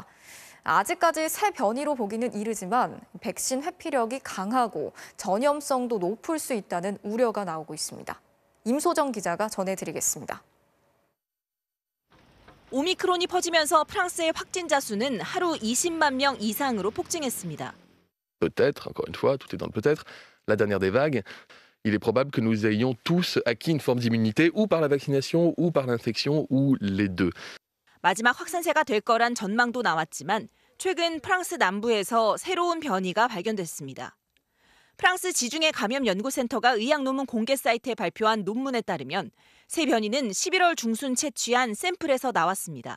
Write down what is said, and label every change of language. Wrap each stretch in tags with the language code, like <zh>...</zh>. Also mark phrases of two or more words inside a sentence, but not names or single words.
<ko>아직까지 새 변이로 보기는 이르지만 백신 회피력이 강하고 전염성도 높을 수 있다는 우려가 나오고 있습니다. 임소정 기자가 전해드리겠습니다. 오미크론이 퍼지면서 프랑스의 확진자 수는 하루 20만 명 이상으로 폭증했습니다.</ko> <fr>Peut-être, encore une fois, tout est dans le peut-être, la dernière des vagues, il est probable que nous ayons tous acquis une forme d'immunité ou par la vaccination ou par l'infection ou les deux.</fr> <ko>마지막 확산세가 될 거란 전망도 나왔지만 최근 프랑스 남부에서 새로운 변이가 발견됐습니다. 프랑스 지중해 감염연구센터가 의학논문 공개 사이트에 발표한 논문에 따르면 새 변이는 11월 중순 채취한 샘플에서 나왔습니다.</ko>